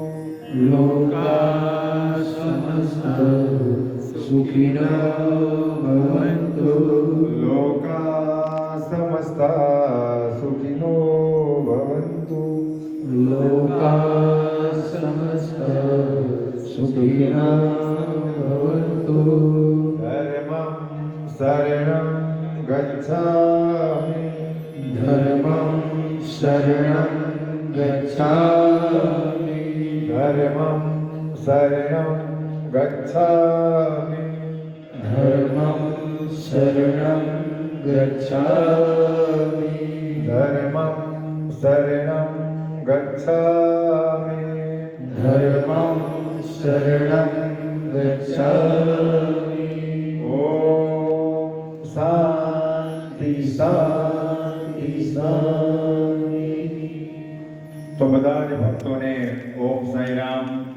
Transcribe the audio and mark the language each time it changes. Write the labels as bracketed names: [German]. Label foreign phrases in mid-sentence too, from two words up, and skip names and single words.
[Sanskrit] લોકા સમસ્તા સુખિનો ભવંતુ લોકા સમસ્તા સુખિનો ભવંતુ લોકા સમસ્તા સુખિનો ભવંતુ [Pali] ધર્મં શરણં ગચ્છામિ ધર્મં શરણં ગચ્છામિ ધર્મં શરણં ગચ્છામિ ધર્મં શરણં ગચ્છામિ ધર્મં શરણં ગચ્છામિ ધર્મં શરણં ગચ્છામિ [Sanskrit] ઓમ શાંતિ શાંતિ શાંતિ। [Gujarati] તો બધા જ ભક્તોને ઓમ સાંઈ રામ।